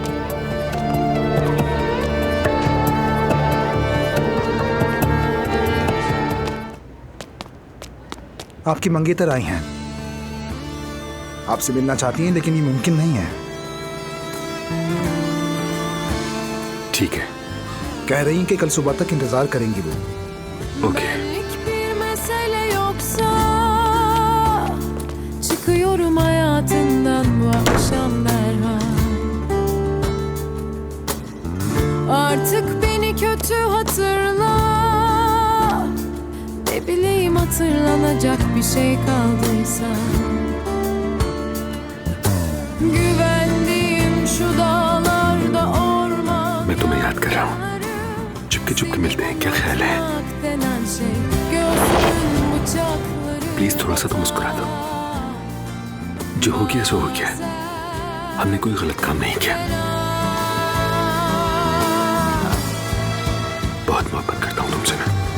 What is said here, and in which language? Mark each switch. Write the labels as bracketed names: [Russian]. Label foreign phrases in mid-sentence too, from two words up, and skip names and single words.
[Hindi] आपकी मंगेतर आई हैं, आपसे मिलना चाहती हैं, लेकिन ये मुमकिन नहीं है। ठीक है। कह रही हैं कि कल सुबह तक इंतजार करेंगी वो। ओके। [Turkish] Çıkıyorum hayatından bu akşam derhal. Artık beni kötü hatırla. Ne bileyim hatırlanacak bir şey kaldıysa. Güvendiğim şu dağlarda orman. [Hindi] मैं तुम्हें याद कर रहा हूँ, चुपके चुपके मिलते हैं, क्या ख्याल है? प्लीज थोड़ा सा तो मुस्कुरा दो। जो हो गया सो हो गया, हमने कोई गलत काम नहीं किया। बहुत मोहब्बत करता हूँ तुमसे मैं।